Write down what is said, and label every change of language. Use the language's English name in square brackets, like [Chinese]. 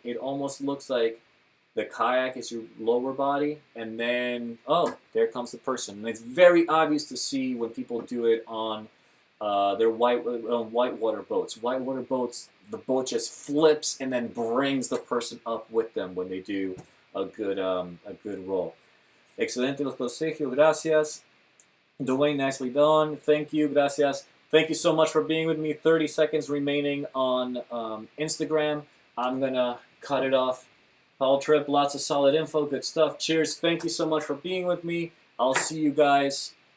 [English] It almost looks like the kayak is your lower body, and then there comes the person. And it's very obvious to see when people do it on their whitewater boats. Whitewater boats, the boat just flips and then brings the person up with them when they do a good roll. [Spanish] Excelente los consejos, gracias. [English] Dwayne, nicely done. Thank you, gracias. Thank you so much for being with me. 30 seconds remaining on Instagram. I'm gonna cut it off. Paul Trip, lots of solid info, good stuff. Cheers. Thank you so much for being with me. I'll see you guys.